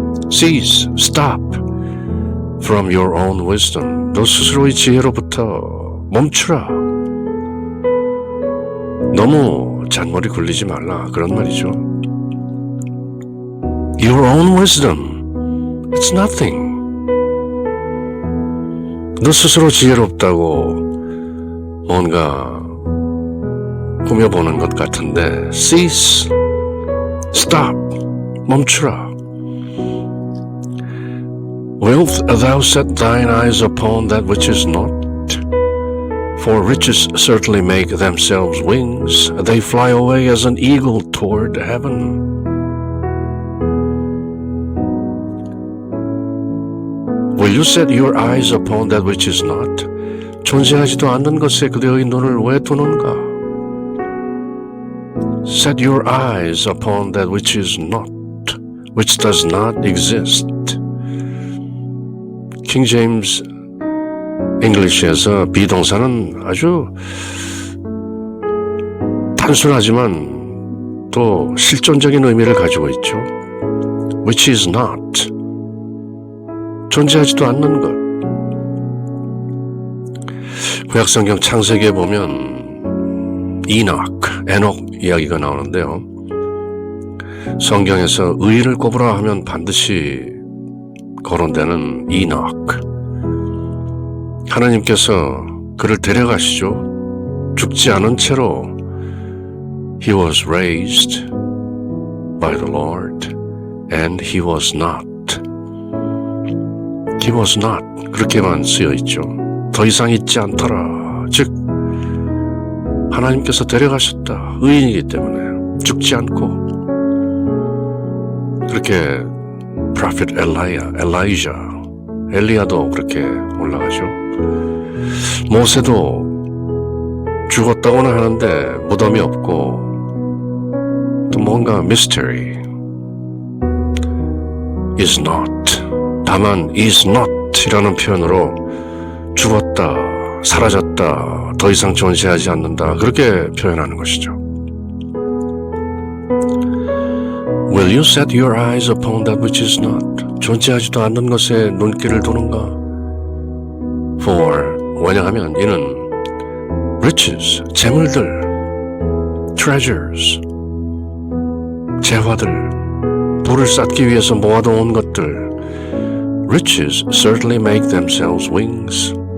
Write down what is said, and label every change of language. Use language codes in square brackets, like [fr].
[en] Cease, stop from your own wisdom. [ko] 너 스스로의 지혜로부터 멈추라. 너무 잔머리 굴리지 말라, 그런 말이죠. [en] Your own wisdom, it's nothing. [ko] 너 스스로 지혜롭다고 뭔가 꾸며보는 것 같은데 [en] cease, stop, [ko] 멈추라. [en] Wilt thou set thine eyes upon that which is not? For riches certainly make themselves wings. They fly away as an eagle toward heaven. Will you set your eyes upon that which is not? [ko] 존재하지도 않는 것에 그대의 눈을 왜 두는가? [en] Set your eyes upon that which is not, which does not exist. [ko] king James English에서 비동사는 아주 단순하지만 또 실존적인 의미를 가지고 있죠. [en] which is not, [ko] 존재하지도 않는 것. 구약성경 창세기에 보면 에녹 이야기가 나오는데요. 성경에서 의인을 꼽으라 하면 반드시 거론되는 에녹. 하나님께서 그를 데려가시죠. 죽지 않은 채로 [en] He was raised by the Lord and he was not. He was not, [ko] 그렇게만 쓰여 있죠. 더 이상 있지 않더라. 즉 하나님께서 데려가셨다. 의인이기 때문에 죽지 않고. 그렇게 Prophet Elijah 엘리야도 그렇게 올라가죠. 모세도 죽었다고는 하는데 무덤이 없고 또 뭔가 [en] mystery is not, [ko] 다만 is not 이라는 표현으로 죽었다, 사라졌다, 더 이상 존재하지 않는다, 그렇게 표현하는 것이죠. [en] Will you set your eyes upon that which is not? [ko] 존재하지도 않는 것에 눈길을 두는가? For, 왜냐하면 이는 riches, 재물들, treasures, 재화들, 부를 쌓기 위해서 모아놓은 것들, [en] riches certainly make themselves wings.